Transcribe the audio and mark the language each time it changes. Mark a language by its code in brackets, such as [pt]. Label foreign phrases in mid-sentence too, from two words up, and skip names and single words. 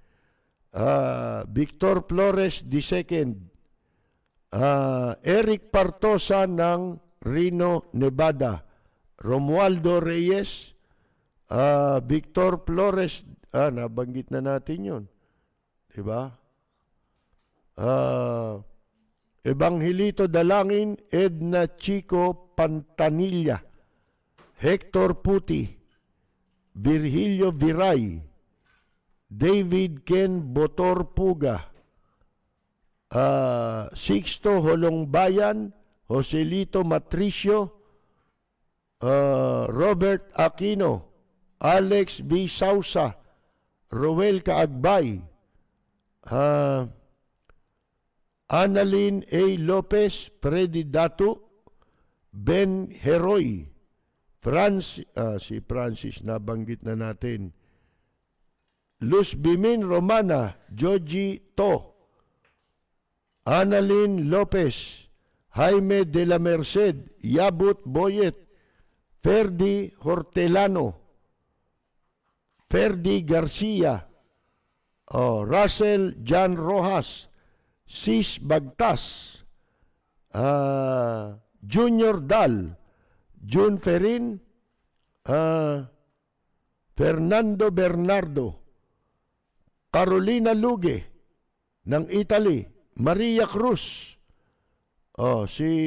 [tl] Victor Flores II, Eric Partosa ng Reno, Nevada, Romualdo Reyes, Victor Flores, nabanggit na natin yun. Diba? Evangelito Dalangin, Edna Chico Pantanilla, Hector Puti, Virgilio Viray, David Ken Botor Puga, Sixto Holongbayan, Joselito Matricio, Robert Aquino, Alex B. Sausa, Roel Kaagbay, Annalyn A. Lopez, Freddy Datu, Ben Heroy, si Francis nabanggit na natin, Luz Bimin Romana, Joji To, Annalyn Lopez, Jaime de la Merced, Yabut Boyet, Ferdi Hortelano, Ferdi Garcia, Russell Jan Rojas, Sis Bagtas, Junior Dal, June Ferin, Fernando Bernardo, Carolina Luge ng Italy, Maria Cruz, si